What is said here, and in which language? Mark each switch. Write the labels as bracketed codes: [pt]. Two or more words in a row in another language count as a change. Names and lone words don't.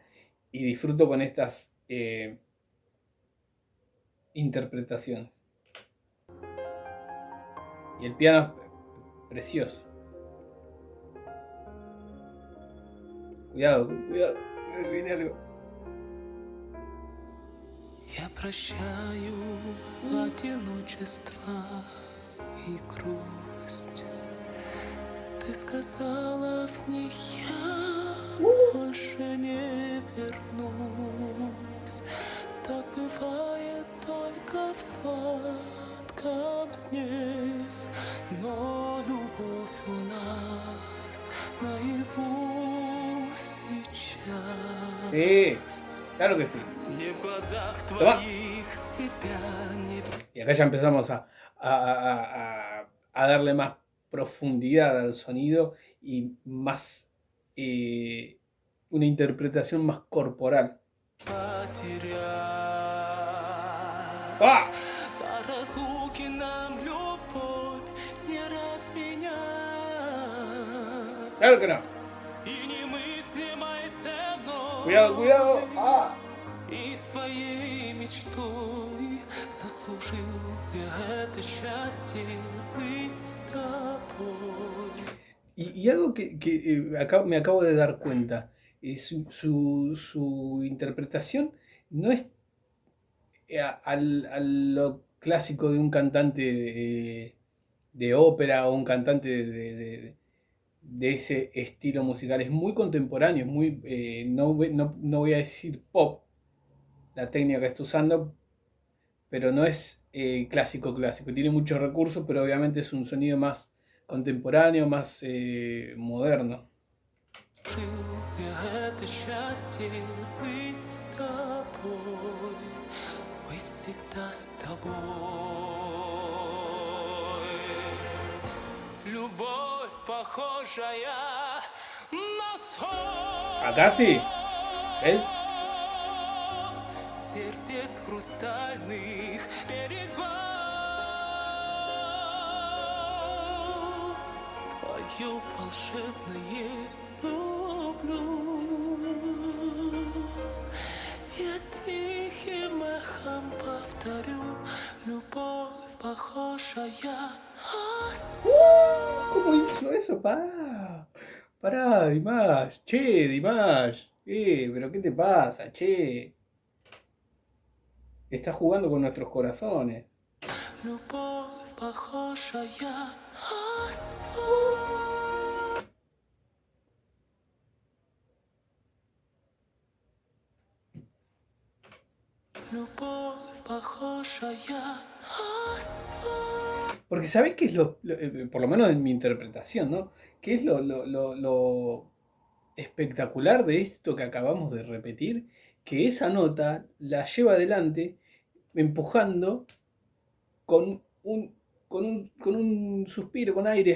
[es] Y disfruto con estas interpretaciones. Y el piano es precioso. Cuidado, viene algo. [ru] Я прощаю одиночество и грусть. Ты сказала в них, я больше не вернусь. Так бывает только в сладком сне, но любовь у нас наяву сейчас. [es] Sí, claro que sí. [ru] Не в глазах твоих себя не... [es] Y acá ya empezamos a darle más profundidad al sonido y más una interpretación más corporal. [ru] потерять. ¡Ah! По разлуке нам любовь не разменять. [es] Claro que no. [ru] И немыслимой ценой. [es] Cuidado, cuidado. ¡Ah! [ru] И своей мечтой заслужил я это счастье быть с тобой. [es] Y algo que me acabo de dar cuenta, su interpretación no es a lo clásico de un cantante de ópera o un cantante de ese estilo musical. Es muy contemporáneo, es muy, no voy a decir pop, la técnica que está usando, pero no es clásico. Tiene muchos recursos, pero obviamente es un sonido más contemporáneo, más moderno. [ru] Это счастье быть с тобой, быть всегда с тобой. Любовь, похожая на сон. [es] Acá sí, ¿ves? [ru] Сердец хрустальных перезвон. Твое волшебное люблю. Я тихим эхом повторю, любовь похожая на сон. [es] ¿Cómo hizo eso? Pará, Dimash. Che, Dimash. ¿Pero qué te pasa, che? Estás jugando con nuestros corazones. [ru] Любовь похожая на сон. Любовь похожая на сон. [es] Porque ¿sabés qué es por lo menos en mi interpretación, ¿no? ¿Qué es lo espectacular de esto que acabamos de repetir? Que esa nota la lleva adelante empujando con con un suspiro, con aire.